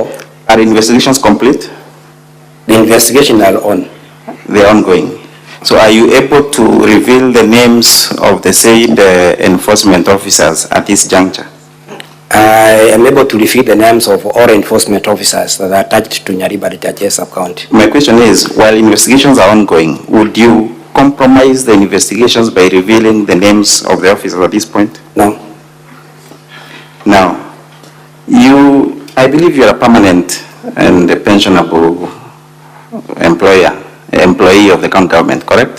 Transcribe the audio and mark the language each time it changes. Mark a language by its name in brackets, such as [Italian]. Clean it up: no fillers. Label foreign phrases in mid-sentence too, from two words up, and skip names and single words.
[English] are investigations complete? The investigations are on. They're ongoing. So are you able to reveal the names of the said enforcement officers at this juncture? I am able to reveal the names of all enforcement officers that are attached to Nyariba sub-county. My question is, while investigations are ongoing, would you compromise the investigations by revealing the names of the officers at this point? No. Now, I believe you're a permanent and a pensionable employee of the county government, correct?